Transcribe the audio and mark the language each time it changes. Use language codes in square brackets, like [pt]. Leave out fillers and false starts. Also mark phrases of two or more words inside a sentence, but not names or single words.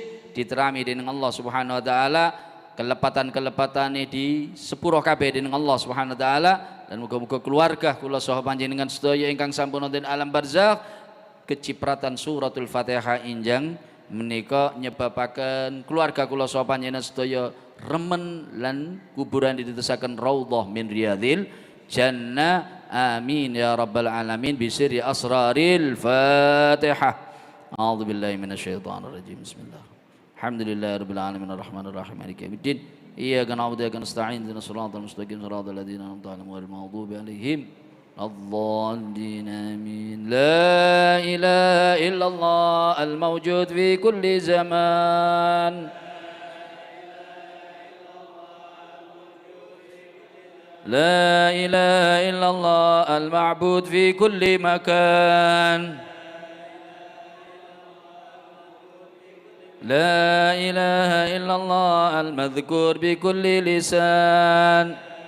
[jv] diterami dening Allah [ar] سبحانه وتعالى, [jv] kelepatan-kelepatane di sepuro kabeh dening Allah [ar] سبحانه وتعالى, [jv] dan muga-muga keluarga kula saha panjenengan sedaya ingkang sampun wonten alam barzakh kecipratan [ar] سورة الفاتحة [jv] injang menika nyebabaken keluarga kula saha panjenengan sedaya remen lan kuburan ditetesaken [ar] روضة من رياض الجنة. آمين يا رب العالمين بسر أسرار الفاتحة. أعوذ بالله من الشيطان الرجيم. Bismillah. الحمد لله رب العالمين الرحمن الرحيم مالك يوم الدين. إياك نعبد وإياك نستعين اهدنا الصراط المستقيم صراط الذين أنعمت عليهم غير المغضوب عليهم الضالين آمين. لا إله إلا الله الموجود في كل زمان لا إله إلا الله المعبود في كل مكان لا إله إلا الله المذكور بكل لسان